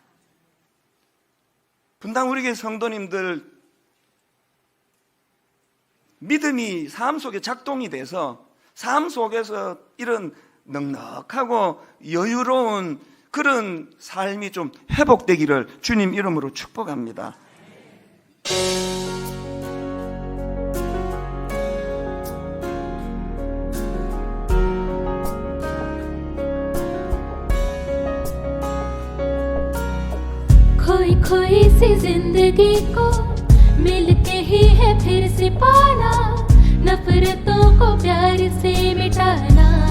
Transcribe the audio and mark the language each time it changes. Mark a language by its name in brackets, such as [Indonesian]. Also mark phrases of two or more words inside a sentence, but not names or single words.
[Korean] 분당 우리 교회 성도님들 믿음이 삶 속에 작동이 돼서 삶 속에서 이런 넉넉하고 여유로운 그런 삶이 좀 회복되기를 주님 이름으로 축복합니다. [Hindi] खोई सी जिंदगी को मिलके ही है फिर से पाना, नफरतों को प्यार से मिटाना।